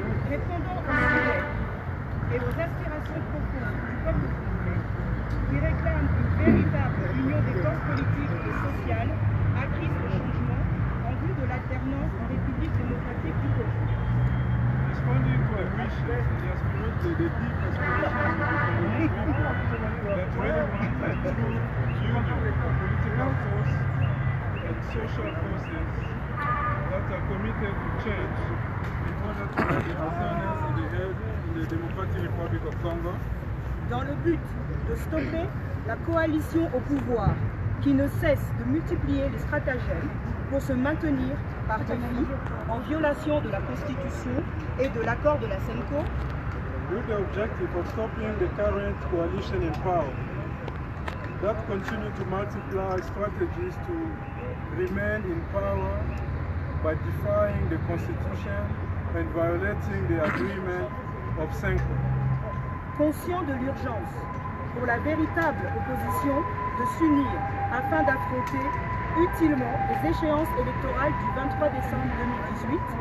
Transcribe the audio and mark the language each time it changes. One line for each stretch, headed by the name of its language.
French: Répondant aux souhaits et aux aspirations profondes du peuple congolais, qui réclame une véritable union des forces politiques et sociales acquises au changement en vue de l'alternance en République démocratique du Congo.
English: Responding to a wish, the deep aspirations of the Congolese people that really want a true union of political force and social forces that are committed to change in order to have the alternance in the Democratic Republic of Congo.
French: Dans le but de stopper la coalition au pouvoir qui ne cesse de multiplier les stratagèmes pour se maintenir par défi en violation de la Constitution et de l'accord de la CENCO,
English: with the objective of stopping the current coalition in power that continue to multiply strategies to remain in power by defying the Constitution and violating the agreement of CENCO.
French: conscient de l'urgence pour la véritable opposition de s'unir afin d'affronter utilement les échéances électorales du 23 décembre 2018,